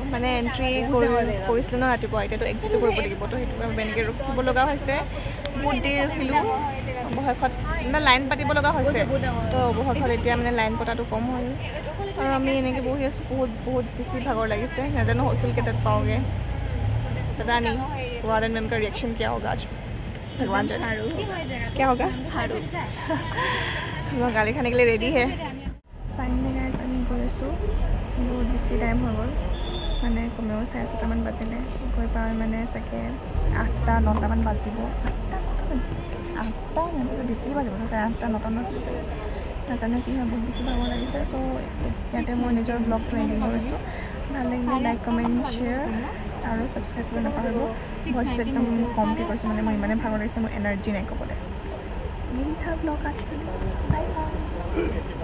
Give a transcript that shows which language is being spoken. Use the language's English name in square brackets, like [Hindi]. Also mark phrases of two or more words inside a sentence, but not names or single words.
[Assamese] মানে এণ্ট্ৰি কৰিছিলোঁ ন ৰাতিপুৱা, এতিয়াতো এক্সিটো কৰিব লাগিব, তো সেইটো কাৰণে এনেকৈ ৰখিব লগা হৈছে। বহুত দেৰি ৰখিলোঁ অৱশেষত, মানে লাইন পাতিব লগা হৈছে, তো অৱশেষত এতিয়া মানে লাইন পতাটো কম হ'ল আৰু আমি এনেকৈ বহি আছোঁ। বহুত বেছি ভাগৰ লাগিছে। নাজানো হোষ্টেল কেইটাত পাওঁগৈ, [Hindi] पता नहीं वार्डन मैम का रिएक्शन क्या होगा आज, भगवान जाने। क्या होगा? हम लोग गाली खाने के लिए रेडी है। [English] finally guys [Assamese] আমি গৈছোঁ, বহুত বেছি টাইম হৈ গ'ল, মানে কমেও 4:30 বাজিলে। গৈ পাই মানে চাগে 8-9 বাজিব, 8 বেছি বাজিব, 8-9 বাজিব চাগে, নাজানো কি হয়। বহুত বেছি ভাগৰ লাগিছে। চ' ইয়াতে মই নিজৰ ব্লগটো এণ্ডিং কৰিছোঁ। ভাল লাগিলে [English] like, comment, share [Assamese] আৰু ছাবস্ক্ৰাইব কৰিব নাপাহৰিব। ভইচটো একদম কমকৈ কৰিছোঁ, মানে মই ইমানে ভাগৰ লাগিছে, মোৰ এনাৰ্জি নাই ক'বলৈ। [Hindi] यही था ब्लॉग आज के लिए। [English] bye bye.